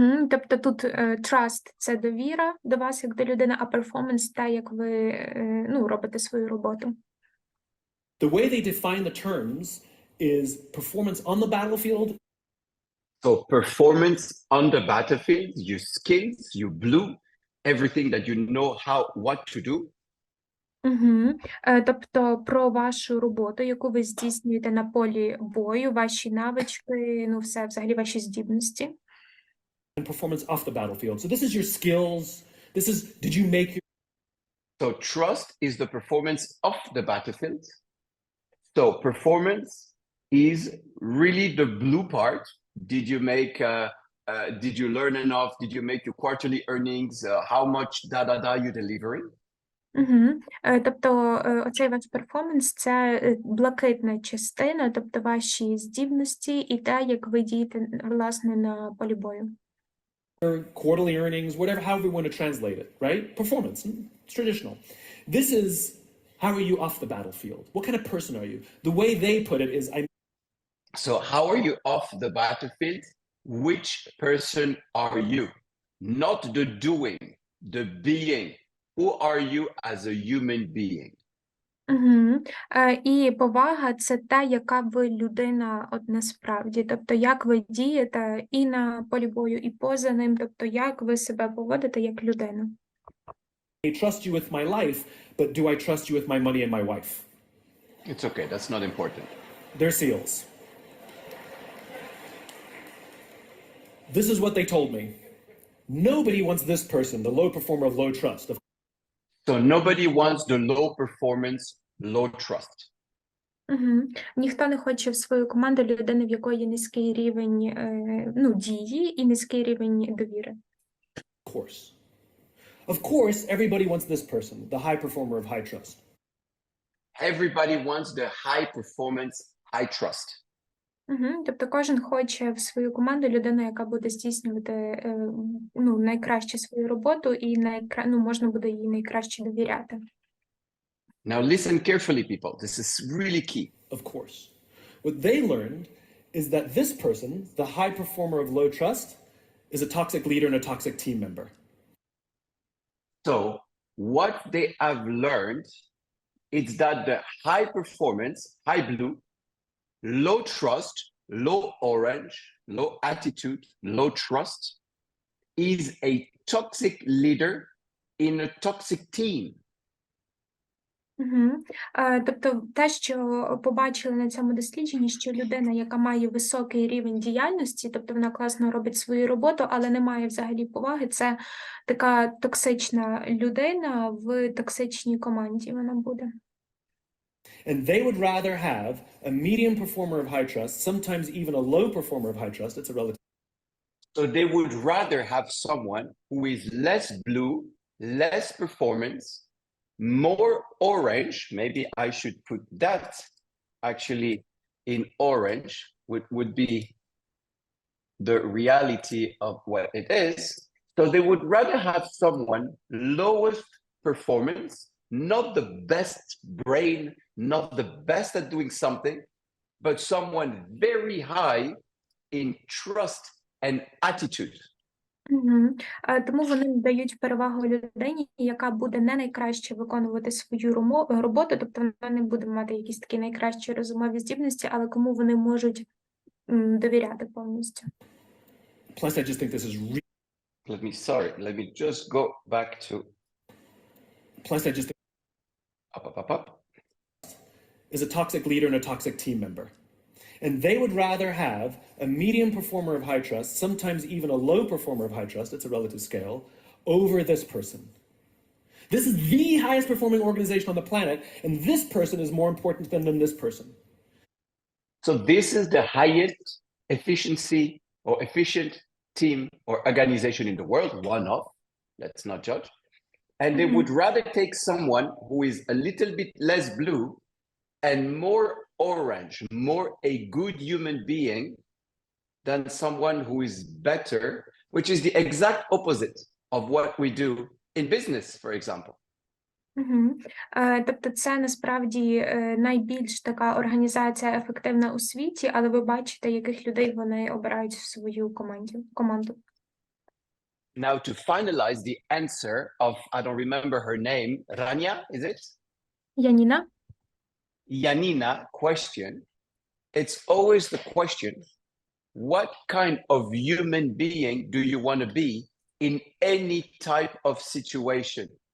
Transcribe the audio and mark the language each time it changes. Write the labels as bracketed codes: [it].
[uk] Тобто тут trust – це довіра до вас як до людини, а performance – те, як ви робите свою роботу. [en] The way they define the terms is performance on the battlefield. So performance on the battlefield, your skills, your blue, everything that you know what to do. [uk] Тобто про вашу роботу, яку ви здійснюєте на полі бою, ваші навички, ну все, взагалі ваші здібності. [en] And performance off the battlefield. So this is your skills. This is, did you make your... So trust is the performance off the battlefield. So performance is really the blue part. Did you make, did you learn enough? Did you make your quarterly earnings? How much you delivering? [uk] Тобто оцей ваш перформанс – це блакитна частина, тобто ваші здібності і те, як ви дієте, власне, на полі бою. [en] Quarterly earnings, whatever, however you want to translate it, right? Performance, it's traditional. This is, how are you off the battlefield? What kind of person are you? The way they put it is, So how are you off the battlefield? Which person are you? Not the doing, the being. Who are you as a human being? [uk] І повага – це те, яка ви людина от насправді, тобто як ви дієте і на полі бою, і поза ним, тобто як ви себе поводите як людина. [en] I trust you with my life, but do I trust you with my money and my wife? It's okay, that's not important. They're SEALs. This is what they told me. Nobody wants this person, the low performer of low trust. So nobody wants the low performance, low trust. [uk] Ніхто не хоче в свою команду людини, в якої низький рівень дії і низький рівень довіри. [en] Of course, everybody wants this person, the high performer of high trust. Everybody wants the high performance, high trust. [uk] Тобто кожен хоче в свою команду людину, яка буде здійснювати найкраще свою роботу і можна буде їй найкраще довіряти. [en] Now listen carefully, people. This is really key. Of course. What they learned is that this person, the high performer of low trust, is a toxic leader and a toxic team member. So what they have learned is that the high performance, high blue, low trust, low orange, low attitude, low trust is a toxic leader in a toxic team. [uk] Тобто те, що побачили на цьому дослідженні, що людина, яка має високий рівень діяльності, тобто вона класно робить свою роботу, але не має взагалі поваги, це така токсична людина в токсичній команді вона буде. [en] And they would rather have a medium performer of high trust, sometimes even a low performer of high trust. It's a relative. So they would rather have someone who is less blue, less performance, more orange. Maybe I should put that actually in orange, which would be the reality of what it is. So they would rather have someone lowest performance, not the best brain, not the best at doing something, but someone very high in trust and attitude. [uk] Тому вони дають перевагу людині, яка буде не найкраще виконувати свою роботу, тобто вона не буде мати якісь такі найкращі розумові здібності, але кому вони можуть довіряти повністю. [en] Plus, I just think this is Let me just go back to plus I just up. Is a toxic leader and a toxic team member. And they would rather have a medium performer of high trust, sometimes even a low performer of high trust, it's a relative scale, over this person. This is the highest performing organization on the planet, and this person is more important than this person. So this is the highest efficiency or efficient team or organization in the world, one of, let's not judge. And they would rather take someone who is a little bit less blue and more orange, more a good human being than someone who is better, which is the exact opposite of what we do in business, for example. [uk] Тобто це насправді найбільш така організація ефективна у світі, але ви бачите, яких людей вони обирають в свою команду. [en] Now to finalize the answer of, I don't remember her name, Rania, is it? Yanina question, it's always the question, what kind of human being do you want to be in any type of situation?